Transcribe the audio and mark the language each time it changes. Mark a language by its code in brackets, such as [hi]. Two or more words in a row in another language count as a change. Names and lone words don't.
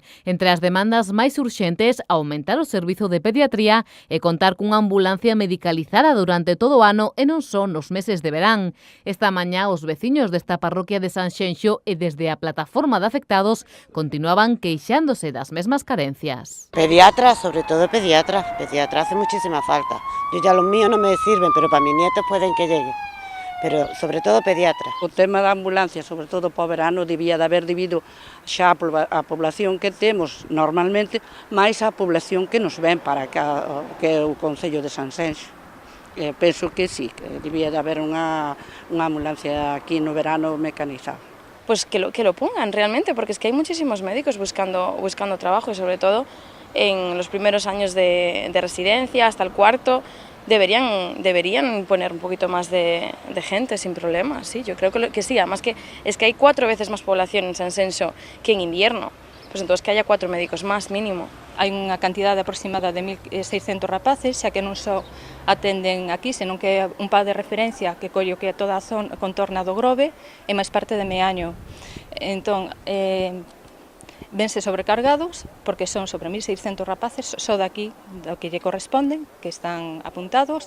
[gl] Entre as demandas máis urxentes, aumentar o servizo de pediatría e contar cunha ambulancia medicalizada durante todo o ano e non só nos meses de verán. Esta mañá, os veciños desta parroquia de Sanxenxo e desde a plataforma de afectados continuaban queixándose das mesmas carencias. [es] Pediatra, sobre todo pediatra hace muchísima falta. Yo ya los míos no me sirven, pero para mis nietos pueden que lleguen. Pero sobre todo pediatra. [gl] O tema da ambulancia, sobre todo para o verano, debía de haber debido xa a población que temos normalmente, máis a población que nos ven para cá, que é o Concello de Sanxenxo. Penso que sí, que debía de haber unha ambulancia aquí no verano mecanizada. [es] Pues que lo pongan realmente, porque es que hay muchísimos médicos buscando trabajo y sobre todo en los primeros años de residencia hasta el cuarto deberían poner un poquito más de gente sin problemas, sí, yo creo que sí, además que es que hay 4 veces más población en Sanxenxo que en invierno, pues entonces que haya 4 médicos más mínimo. [gl] Hai unha cantidade aproximada de 1.600 rapaces, xa que non só atenden aquí, senón que é un par de referencia que collo que é toda a zona contorna do Grove e máis parte de Meaño. Entón, vense sobrecargados, porque son sobre 1.600 rapaces, só daqui, do que lle corresponden, que están apuntados.